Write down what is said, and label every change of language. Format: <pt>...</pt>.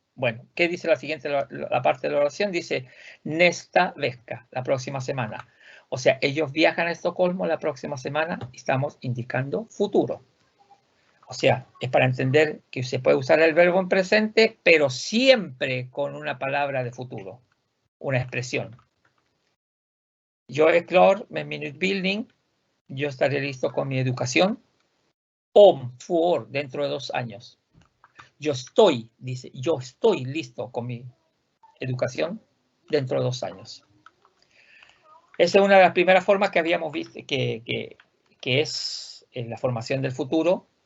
<es>Bueno, ¿qué dice la siguiente, la parte de la oración? Dice, nästa vecka, la próxima semana. O sea, ellos viajan a Estocolmo la próxima semana, estamos indicando futuro. O sea, es para entender que se puede usar el verbo en presente, pero siempre con una palabra de futuro, una expresión.</es> <sv>Yo är klar med min utbildning.</sv> <es>Yo estaré listo con mi educación.</es> <sv>Om 2 år,</sv> <es>dentro de 2 años. Yo estoy, dice, yo estoy listo con mi educación dentro de 2 años. Esa es una de las primeras formas que habíamos visto, que es en la formación del futuro.</es>